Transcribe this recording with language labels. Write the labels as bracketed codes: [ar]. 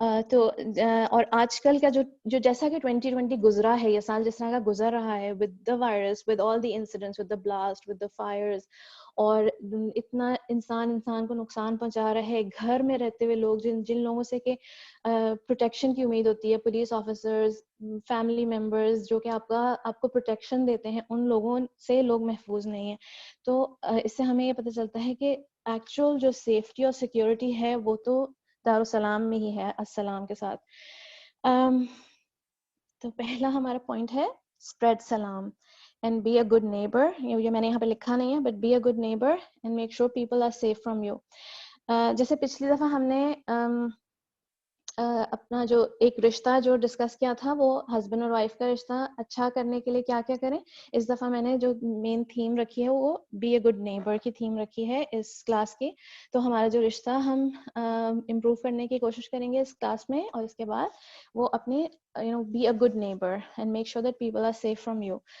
[ur] تو اور آج کل کا جو جیسا کہ 2020 گزرا ہے, یہ سال جس طرح کا گزر رہا ہے, [en] with the virus, with all the incidents, with the blast, with the fires, [ur] اور اتنا انسان کو نقصان پہنچا رہا ہے, گھر میں رہتے ہوئے لوگ جن لوگوں سے کہ پروٹیکشن کی امید ہوتی ہے, پولیس آفیسرز, فیملی ممبرز جو کہ آپ کو پروٹیکشن دیتے ہیں, ان لوگوں سے لوگ محفوظ نہیں ہیں. تو اس سے ہمیں یہ پتہ چلتا ہے کہ ایکچوئل جو سیفٹی اور سیکیورٹی ہے وہ تو دارالسلام میں ہی ہے, السلام کے ساتھ. تو پہلا ہمارا پوائنٹ ہے spread سلام [en] and be a good neighbor. [ur] یہ میں نے یہاں پہ لکھا نہیں ہے, [en] but be a good neighbor and make sure people are safe from you. [ur] جیسے پچھلی دفعہ ہم نے اپنا جو ایک رشتہ جو ڈسکس کیا تھا, وہ ہسبینڈ اور وائف کا رشتہ اچھا کرنے کے لیے کیا کیا کریں. اس دفعہ میں نے جو مین تھیم رکھی ہے وہ [en] be a good neighbour [ur] کی تھیم رکھی ہے اس کلاس کی. تو ہمارا جو رشتہ ہم امپروو کرنے کی کوشش کریں گے اس کلاس میں, اور اس کے بعد وہ اپنے [en] be a good neighbor and make sure that people are safe from you.